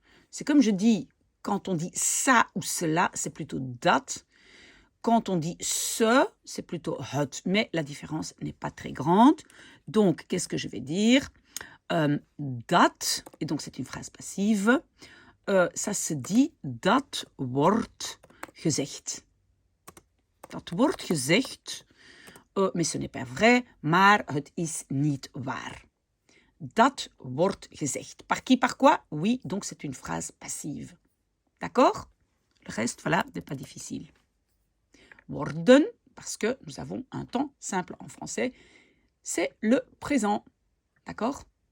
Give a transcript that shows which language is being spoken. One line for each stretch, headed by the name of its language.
French: C'est comme je dis, quand on dit ça ou cela, c'est plutôt dat. Quand on dit ce, c'est plutôt het. Mais la différence n'est pas très grande. Donc, qu'est-ce que je vais dire? Dat. Et donc, c'est une phrase passive. Ça se dit,
Dutch: dat wordt gezegd. Dat wordt gezegd,
French: mais ce n'est pas vrai,
Dutch: maar het is niet waar. Dat wordt gezegd.
French: Par qui, par quoi? Oui, donc c'est une phrase passive. D'accord? Le reste, voilà, n'est pas difficile. Worden, parce que nous avons un temps simple en français, c'est le présent. D'accord?